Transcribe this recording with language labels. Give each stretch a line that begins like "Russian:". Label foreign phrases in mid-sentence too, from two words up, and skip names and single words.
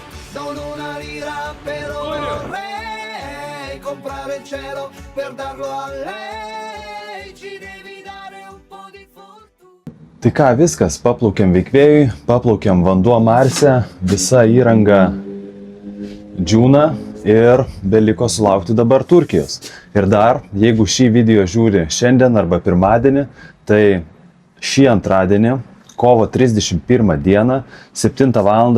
Italian: Non una lira però vorrei comprare il cielo per darlo a lei. Ci devi dare un po' di fortuna.
Lithuanian: Tai ką, viskas, paplaukėm veikvėjui, paplaukėm vanduo Marse, visa įranga džiūna ir beliko sulaukti dabar Turkijos. Ir dar, jeigu šį video žiūri šiandien arba pirmadienį, tai šį antradienį, kovo 31 dieną, 7 val.